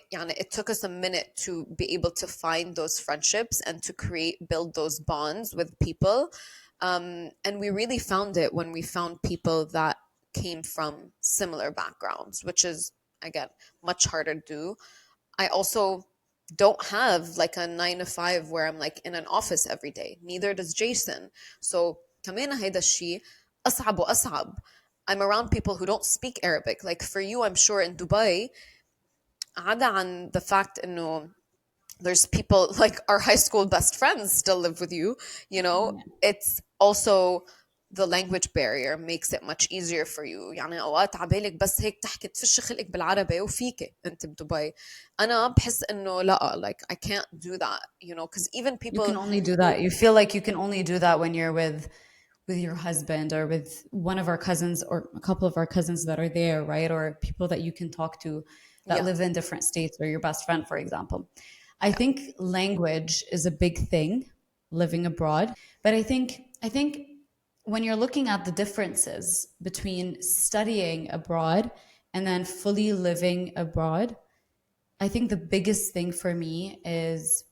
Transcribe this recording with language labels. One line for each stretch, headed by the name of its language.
English: يعني, it took us a minute to be able to find those friendships and to build those bonds with people. And we really found it when we found people that came from similar backgrounds, which is, again, much harder to do. I also don't have like a 9 to 5 where I'm like in an office every day. Neither does Jason.
Arabic: So كمان هيدا الشيء أصعب وأصعب.
English: I'm around people who don't speak Arabic. Like for you, I'm sure in Dubai,
Arabic: عدا عن
English: the fact
Arabic: إنه
English: there's people like our high school best friends still live with you, it's also the language barrier makes it much easier for you.
Arabic: يعني اوقات عبالك بس هيك تحكي تفش خلقك بالعربي وفيك انت بدبي. انا بحس انه لا,
English: like I can't do that, because even You people can only do that. You feel like you can only do that when you're with your husband or with one of our cousins or a couple of our cousins that are there, right? Or people that you can talk to that yeah, live in different states, or your best friend, for example. I think language is a big thing living abroad, but I think when you're looking at the differences between studying abroad and then fully living abroad, I think the biggest thing for me is